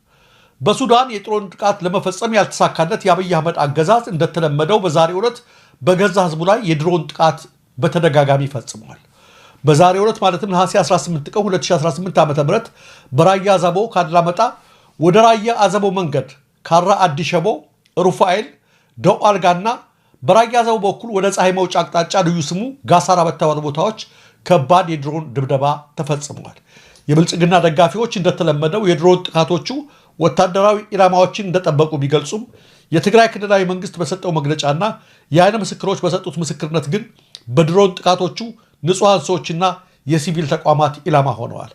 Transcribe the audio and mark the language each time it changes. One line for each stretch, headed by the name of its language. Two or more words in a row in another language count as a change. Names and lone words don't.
Amharic: በሱዳን የድሮን ጥቃት ለመፈጸም ያልተሳካለት የአብይ አህመድ አገዛዝ እንደተለመደው በዛሬው ዕለት በገዛ ህዝቡ ላይ የድሮን ጥቃት በተደጋጋሚ ፈጽሟል በዛሬው ዕለት ማለትም ነሐሴ 18 ቀን 2018 ዓ.ም በራያ አዘቦ ካድላመጣ ወደ ራያ አዘቦ መንገድ ካራ አዲሸቦ ሩፋኤል ደው አልጋና በራያ አዘቦ በኩል ወደ ፀሐይ መውጫ አቅጣጫ ልዩ ስሙ ጋሳራ በተባሉ ቦታዎች ከባድ የድሮን ድብደባ ተፈጽሟል የብልጽግና ደጋፊዎች እንደተለመደው የድሮን ጥቃቶቹ ወታደራዊ ኢላማዎችን እንደጠበቁ ቢገልጹም የትግራይ ክልላዊ መንግስት በሰጠው መግለጫና የዓይን ምስክሮች በሰጡት ምስክርነት ግን በድሮን ጥቃቶቹ ንጹሃን ሰዎችና የሲቪል ተቋማት ኢላማ ሆነዋል